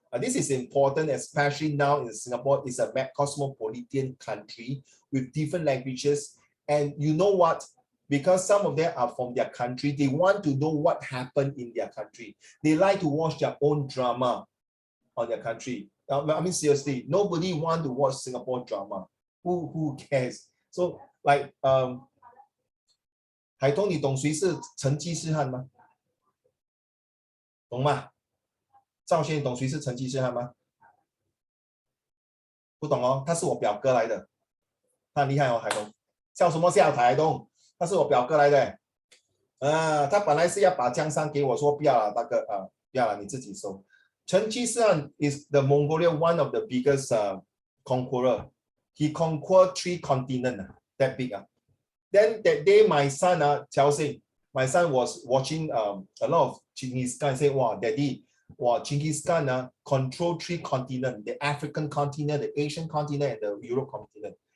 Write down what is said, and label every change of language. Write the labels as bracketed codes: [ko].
[en] This is important, especially now in Singapore. It's a cosmopolitan country with different languages. And you know what? Because some of them are from their country, they want to know what happened in their country. They like to watch their own drama on their country. I mean, seriously, nobody wants to watch Singapore drama. Who cares? So, like, [zh] 海通，你懂谁是成吉思汗吗？懂吗？赵先，懂谁是成吉思汗吗？不懂哦，他是我表哥来的，他很厉害哦，海东。笑什么笑，海东？他是我表哥来的。他本来是要把江山给我，说不要了，大哥不要了，你自己收。 [en] 成吉思汗 is the Mongolia one of the biggest conqueror. He conquered 3 continents, that big. Then that day, my son, Chao Sing, my son was watching a lot of Genghis Khan. Say, wow, daddy. Genghis Khan controlled 3 continents, the African continent, the Asian continent, and the Europe continent.